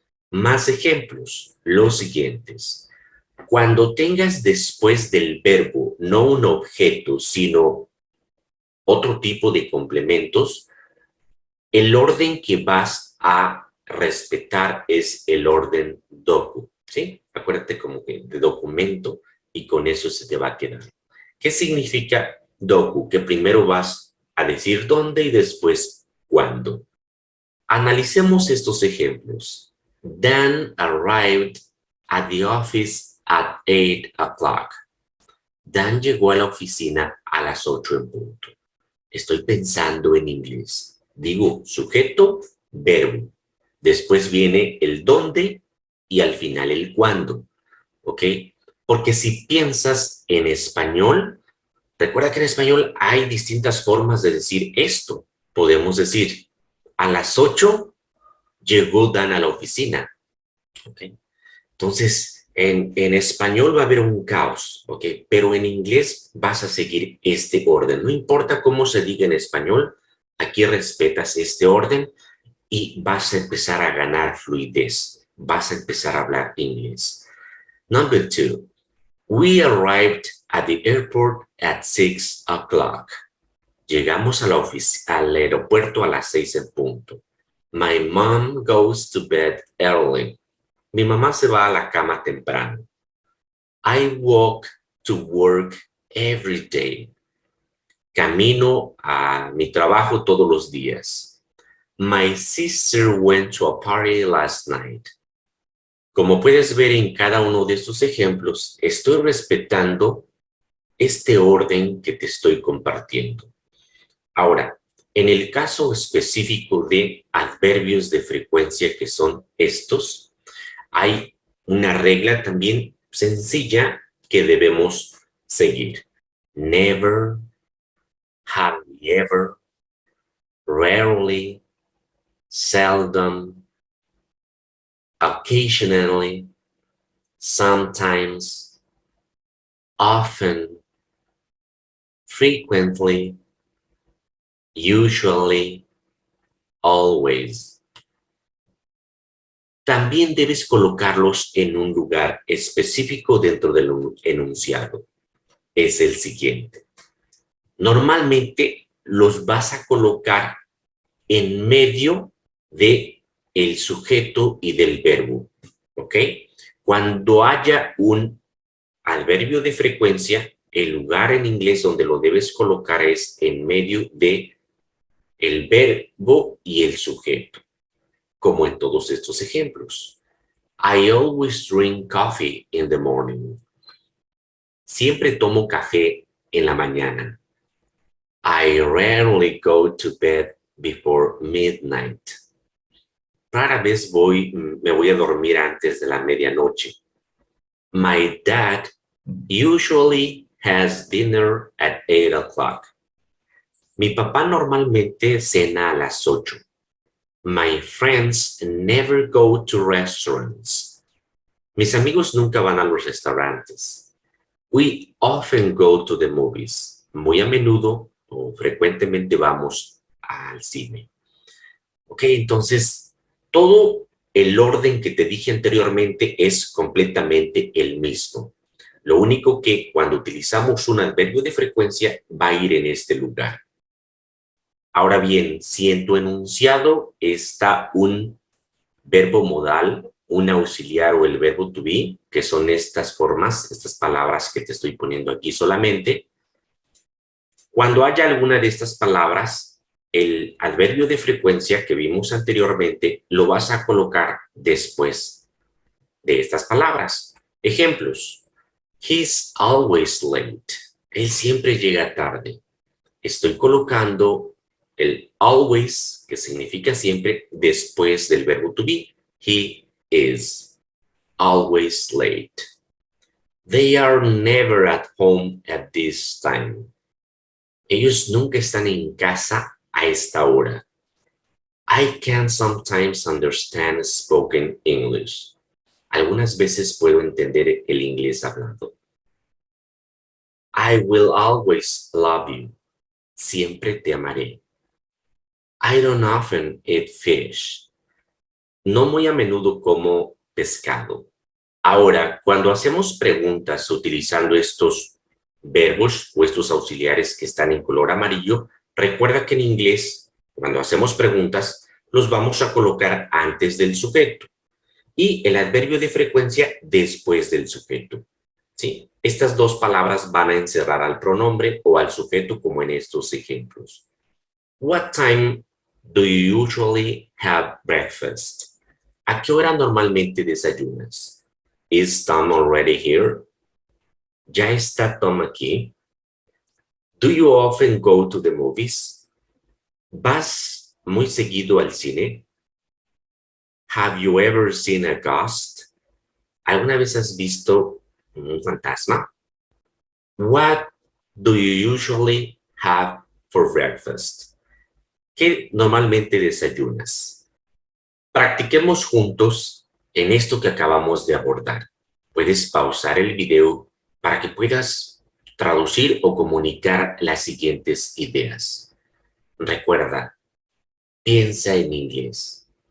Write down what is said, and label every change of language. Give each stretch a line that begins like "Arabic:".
Spanish: Más ejemplos, los siguientes. Cuando tengas después del verbo no un objeto, sino otro tipo de complementos, el orden que vas a respetar es el orden docu, ¿sí? Acuérdate como que de documento y con eso se te va a quedar. ¿Qué significa docu? Que primero vas a decir dónde y después cuándo. Analicemos estos ejemplos.
English: Dan arrived at the office at 8 o'clock.
Spanish: Dan llegó a la oficina a las 8 en punto. Estoy pensando en inglés. Digo sujeto, verbo. Después viene el dónde y al final el cuándo. ¿Ok? Porque si piensas en español, recuerda que en español hay distintas formas de decir esto. Podemos decir, a las 8 llegó Dan a la oficina. ¿Ok? Entonces, en español va a haber un caos, ¿ok? Pero en inglés vas a seguir este orden. No importa cómo se diga en español, aquí respetas este orden y vas a empezar a ganar fluidez. Vas a empezar a hablar inglés.
English: Number 2. We arrived at the airport at 6 o'clock.
Spanish: Llegamos a al aeropuerto a las 6 en punto.
English: My mom goes to bed early.
Spanish: Mi mamá se va a la cama temprano.
English: I walk to work every day.
Spanish: Camino a mi trabajo todos los días.
English: My sister went to a party last night.
Spanish: Como puedes ver en cada uno de estos ejemplos, estoy respetando este orden que te estoy compartiendo. Ahora, en el caso específico de adverbios de frecuencia que son estos, hay una regla también sencilla que debemos seguir.
English: Never, hardly ever, rarely, seldom, occasionally, sometimes, often, frequently, usually, always.
Spanish: También debes colocarlos en un lugar específico dentro del enunciado. Es el siguiente. Normalmente los vas a colocar en medio de el sujeto y del verbo, ¿ok? Cuando haya un adverbio de frecuencia, el lugar en inglés donde lo debes colocar es en medio de el verbo y el sujeto, como en todos estos ejemplos.
English: I always drink coffee in the morning.
Spanish: Siempre tomo café en la mañana.
English: I rarely go to bed before midnight.
Spanish: Rara vez me voy a dormir antes de la medianoche.
English: My dad usually has dinner at 8 o'clock.
Spanish: Mi papá normalmente cena a las 8.
English: My friends never go to restaurants.
Spanish: Mis amigos nunca van a los restaurantes.
English: We often go to the movies.
Spanish: Muy a menudo o frecuentemente vamos al cine. Ok, entonces todo el orden que te dije anteriormente es completamente el mismo. Lo único que cuando utilizamos un adverbio de frecuencia va a ir en este lugar. Ahora bien, si en tu enunciado está un verbo modal, un auxiliar o el verbo to be, que son estas formas, estas palabras que te estoy poniendo aquí solamente, cuando haya alguna de estas palabras, el adverbio de frecuencia que vimos anteriormente lo vas a colocar después de estas palabras. Ejemplos.
English: He's always late.
Spanish: Él siempre llega tarde. Estoy colocando el always que significa siempre después del verbo to be.
English: He is always late. They are never at home at this time.
Spanish: Ellos nunca están en casa a esta hora.
English: I can sometimes understand spoken English.
Spanish: Algunas veces puedo entender el inglés hablado.
English: I will always love you.
Spanish: Siempre te amaré.
English: I don't often eat fish.
Spanish: No muy a menudo como pescado. Ahora, cuando hacemos preguntas utilizando estos verbos o estos auxiliares que están en color amarillo, recuerda que en inglés, cuando hacemos preguntas, los vamos a colocar antes del sujeto y el adverbio de frecuencia después del sujeto. ¿Sí? Estas dos palabras van a encerrar al pronombre o al sujeto como en estos ejemplos.
English: What time do you usually have breakfast?
Spanish: ¿A qué hora normalmente desayunas?
English: Is Tom already here?
Spanish: ¿Ya está Tom aquí?
English: Do you often go to the movies?
Spanish: ¿Vas muy seguido al cine?
English: Have you ever seen a ghost?
Spanish: ¿Alguna vez has visto un fantasma?
English: What do you usually have for breakfast?
Spanish: ¿Qué normalmente desayunas? Practiquemos juntos en esto que acabamos de abordar. Puedes pausar el video para que puedas traducir o comunicar las siguientes ideas. Recuerda, piensa en inglés.